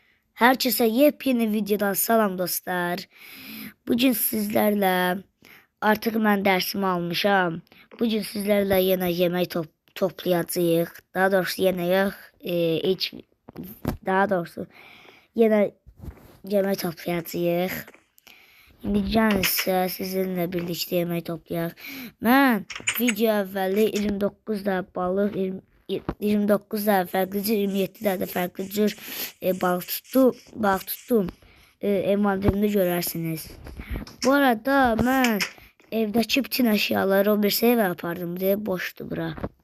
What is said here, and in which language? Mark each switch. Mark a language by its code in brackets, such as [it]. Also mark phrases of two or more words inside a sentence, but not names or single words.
[tr] Herkese yepyeni videodan [az] salam dostlar. [tr] Bugün sizlerle artık ben dersimi almışam. Bugün sizlerle yine yemek toplayacağız. Daha doğrusu yine yok. Hiç daha doğrusu yine yemek toplayacağız. [az] İndi gəlin sizə sizinlə birlikdə yemək toplayaq. Mən video əvvəli 29 da balıq, 29 da fərqli cür, 27 də fərqli cür balıq tutdum. Envanterimdə görərsiniz. Bu arada mən evdəki bütün əşyaları o bir evə apardım deyə boşdur bura.